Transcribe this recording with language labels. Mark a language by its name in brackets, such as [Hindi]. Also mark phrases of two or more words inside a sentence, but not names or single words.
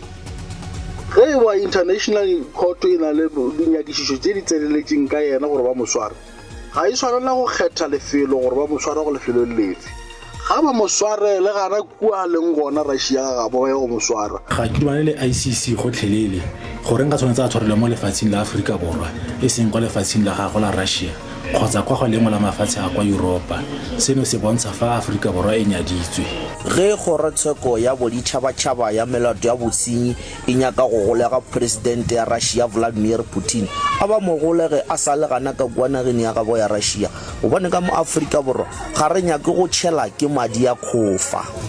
[Northern Sotho] Ge wa international court ina le dinyakišišo tse di tseleletseng ka yena gore ba moswara. Ga e swanela go kgetha lefelo gore ba moswara go lefelo lefe. Ga ba mosware le gana kua leng gona Russia ga bo ya go moswara. [Tswana] Ga ke le ICC go tlhelele gore nka tshwanetse a tshwarelwa mo lefatsheng la Afrika Borwa e seng go lefatsheng la gago la Russia kgotsa kwa go lengwe la mafatshe a kwa Europa. Seno se bontsha fa Afrika Borwa e nyaditswe. [Northern Sotho] Ge kgorotsheko ya boditšhabatšhaba ya melato ya bosenyi e nyaka go golega president ya Russia Vladimir Putin a ba mo golege a sa le gana ka kua nageng ya gabo ya Russia gobane ka mo Afrika Borwa ga re nyake go tšhela ke madi ya khofa.